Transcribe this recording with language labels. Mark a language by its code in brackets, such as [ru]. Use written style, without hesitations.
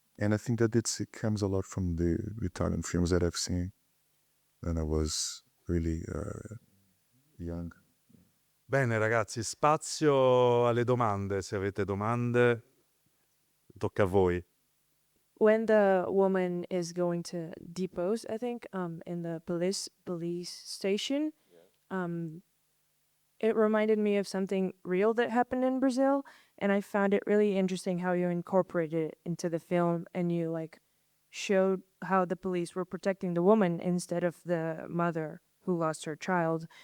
[en] And I think that it comes a lot from the Italian films that I've seen when I was really young. [it] Bene ragazzi, spazio alle domande. Se avete domande, tocca a voi. [en] When the woman is going to depose, I think, in the police station, it reminded me of something real that happened in Brazil, and I found it really interesting how you incorporated it into the film, and you like showed how the police were protecting the woman instead of the mother who lost her child.